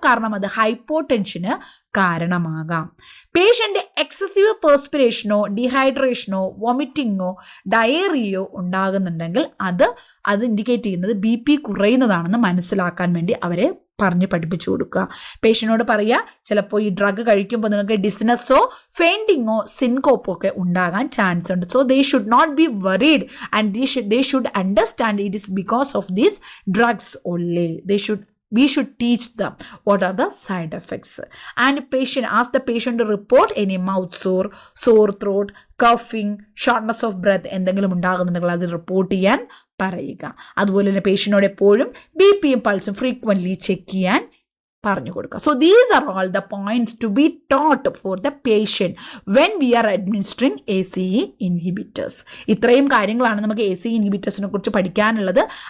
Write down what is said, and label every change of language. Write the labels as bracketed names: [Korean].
[Malayalam] കാരണം അത് ഹൈപ്പോ ടെൻഷന് കാരണമാകാം. പേഷ്യൻ്റ് എക്സസീവ് പെർസ്പിറേഷനോ ഡീഹൈഡ്രേഷനോ വോമിറ്റിങ്ങോ ഡയേറിയോ ഉണ്ടാകുന്നുണ്ടെങ്കിൽ അത് ഇൻഡിക്കേറ്റ് ചെയ്യുന്നത് BP കുറയുന്നതാണെന്ന് മനസ്സിലാക്കാൻ വേണ്ടി അവരെ പറഞ്ഞ് പഠിപ്പിച്ചു കൊടുക്കുക. പേഷ്യനോട് പറയുക, ചിലപ്പോൾ ഈ ഡ്രഗ് കഴിക്കുമ്പോൾ നിങ്ങൾക്ക് ഡിസ്നെസ്സോ ഫെയിൻറ്റിങ്ങോ സിൻകോപ്പോ ഒക്കെ ഉണ്ടാകാൻ ചാൻസ് ഉണ്ട്. [English] So they should not be worried and they should understand it is because of these drugs only. We should teach them what are the side effects. And ask the patient to report any mouth sore throat, coughing, shortness of breath [Malayalam] എന്തെങ്കിലും ഉണ്ടാകുന്നുണ്ടെങ്കിൽ അത് report ചെയ്യാൻ പറയുക. അതുപോലെ തന്നെ പേഷ്യനോട് എപ്പോഴും BPയും പൾസും frequently check ചെയ്യാൻ പറഞ്ഞു കൊടുക്കുക. [English] So these are all the points to be taught for the patient when we are administering ACE inhibitors. [Malayalam] ഇത്രയും കാര്യങ്ങളാണ് നമുക്ക് ACE ഇൻഹിബിറ്റേഴ്സിനെ കുറിച്ച് പഠിക്കാനുള്ളത്.